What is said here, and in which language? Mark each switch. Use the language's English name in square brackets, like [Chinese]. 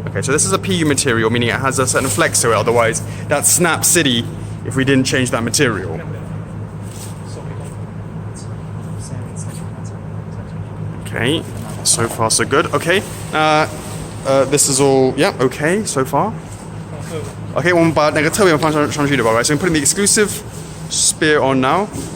[English] Okay, so this is a PU material, meaning it has a certain flex to it, otherwise that's Snap City if we didn't change that material. Okay, so far so good. Okay, this is all, yeah, okay, so far. [Chinese] Okay, 我们把那个特别放上去的吧, right? [English] So I'm putting the exclusive spear on now.